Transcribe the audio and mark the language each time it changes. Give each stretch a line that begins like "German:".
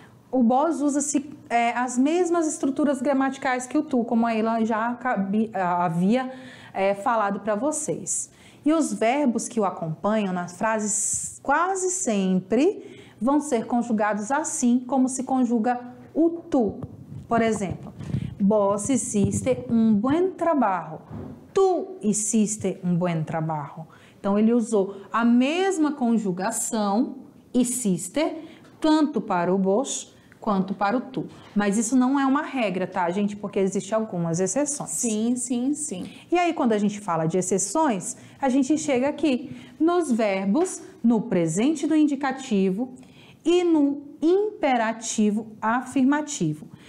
Portuguese: O vos usa-se as mesmas estruturas gramaticais que o tu, como a Ela já havia falado para vocês. E os verbos que o acompanham nas frases quase sempre vão ser conjugados assim como se conjuga o tu. Por exemplo,
Spanish: vos hiciste un buen trabajo. Tu hiciste un buen trabajo.
Portuguese: Então, ele usou a mesma conjugação, hiciste, tanto para o vos quanto para o tu. Mas isso não é uma regra, tá, gente? Porque existem algumas exceções. Sim, sim, sim. E aí, quando a gente fala de exceções, a gente chega aqui nos verbos, no presente do indicativo e no imperativo afirmativo.